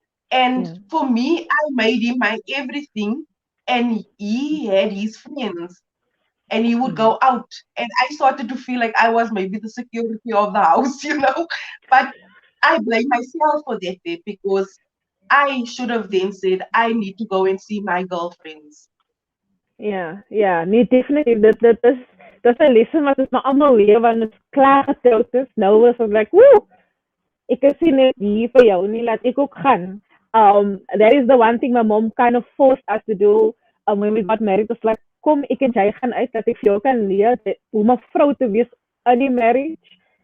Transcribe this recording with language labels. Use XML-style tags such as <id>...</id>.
<en>And for me, I made him my everything, and he had his friends, and he would go out, and I started to feel like I was maybe the security of the house, But I blame myself for that bit, because I should have then said, I need to go and see my girlfriends.</en> <af>Ja, nee, definitief. Dit is 'n les wat ons maar almal leer, want ons klaar getroud is. Nou is ons like, ek is nie net hier vir jou nie, laat ek ook gaan.</af> <en>That is the one thing my mom kind of forced us to do when we got married. It's like,</en> <af>kom, ek en jy gaan uit, dat ek vir jou kan leer hoe om 'n vrou te wees in die marriage.</af>